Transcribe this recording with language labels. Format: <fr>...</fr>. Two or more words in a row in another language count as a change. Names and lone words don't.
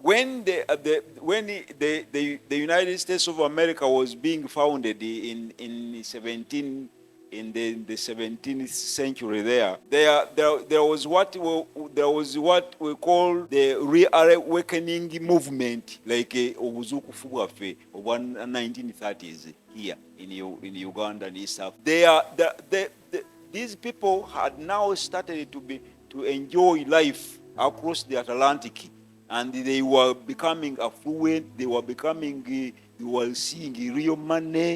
<en>When the United States of America was being founded in the 17th century, there was what we call the reawakening movement, like</en> <lg>obuzukufu bwaffe obwa</lg> <en>1930s here in Uganda and East Africa. These people had now started to enjoy life across the Atlantic, and they were becoming affluent. They were seeing real money.</en>